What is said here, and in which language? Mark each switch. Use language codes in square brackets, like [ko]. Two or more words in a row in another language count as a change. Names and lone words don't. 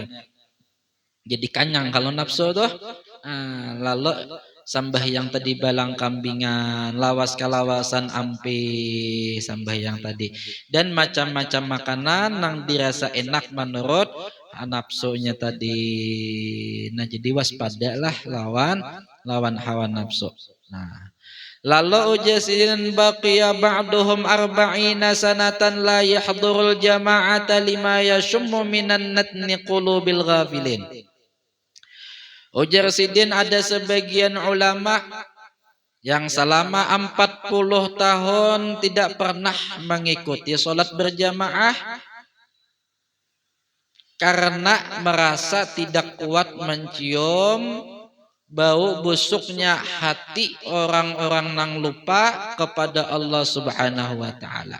[bjn] Jadi kanyang kalau nafsu tuh. Lalu sambahyang tadi balang kambingan, lawas kalawasan ampi sambahyang tadi, dan macam-macam makanan yang dirasa enak menurut nafsunya tadi. [id] Nah, jadi waspadalah lawan hawa nafsu. [ar] Nah, lalu ujasin بقي بعضهم أربعين سنة لا يحضر الجماعة لما يشم من نتن قلوب الغافلين. [id] Ujar Sidin, ada sebagian ulama yang selama 40 tahun tidak pernah mengikuti sholat berjamaah karena merasa tidak kuat mencium bau busuknya hati orang-orang yang lupa kepada Allah [ar] سبحانه وتعالى.